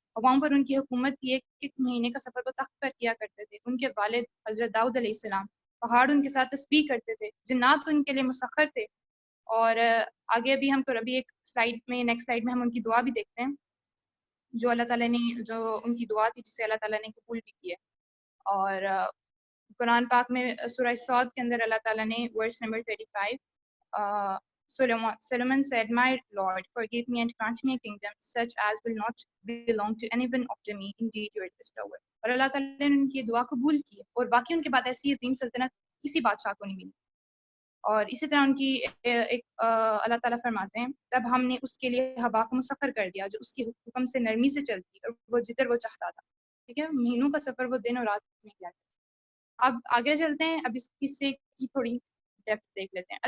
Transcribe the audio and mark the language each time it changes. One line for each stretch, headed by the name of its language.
Hindi: और वहाँ पर उनकी हुकूमत की एक महीने का सफर वो तख्त पर किया करते थे. उनके वालिद हजरत दाऊद अलैहिस्सलाम पहाड़ उनके साथ तस्बीह करते थे, जिन्नात उनके लिए मुसख्खर थे. और आगे भी हम तो अभी एक स्लाइड में, नेक्स्ट स्लाइड में हम उनकी दुआ भी देखते हैं, जो अल्लाह ताला ने, जो उनकी दुआ थी जिसे अल्लाह ताला ने कबूल भी की है. और कुरान पाक में सूरह सौद के अंदर अल्लाह ताला ने verse number 35,
English: Solomon said, "My Lord, forgive me and grant me a kingdom such as will not belong to anyone after me. Indeed, you are the bestower."
Hindi: और अल्लाह ताला ने उनकी दुआ कबूल की है, और बाकी उनके बाद ऐसी अजीम सल्तनत किसी बादशाह को नहीं मिली. और इसी तरह उनकी अल्लाह ताला फरमाते हैं, तब हमने उसके लिए हवा को मुसख्खर कर दिया जो उसके हुक्म से नरमी से चलती और वो जिधर वो चाहता था. ठीक है, महीनों का सफर वो दिन और रात में किया. अब आगे चलते हैं, अब इस किस्से की थोड़ी डेप्थ देख लेते हैं.